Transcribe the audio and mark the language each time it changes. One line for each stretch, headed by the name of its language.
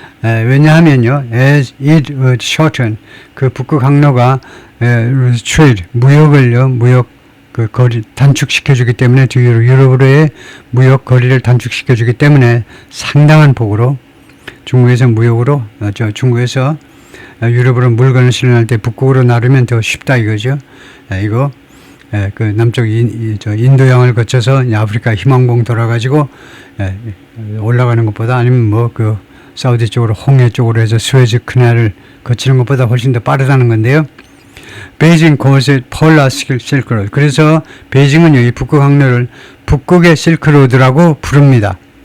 Korean: 왜냐하면요,
English: as it would shorten,
Korean: 그 북극 항로가 trade, 무역 그 거리 단축시켜주기 때문에, 유럽으로의 무역 거리를 단축시켜주기 때문에 상당한 폭으로 중국에서 중국에서 유럽으로 물건을 실어날 때 북극으로 나르면 더 쉽다 이거죠. 이거 그 남쪽 인도양을 거쳐서 아프리카 희망봉 돌아가지고 올라가는 것보다, 아니면 뭐 그 사우디 쪽으로, 홍해 쪽으로 해서 스웨즈 커널을 거치는 것보다 훨씬 더 빠르다는 건데요.
English: 베이징 calls it Polar Silk Road.
Korean: 그래서 베이징은 이 북극 항로를 북극의 실크로드라고 부릅니다.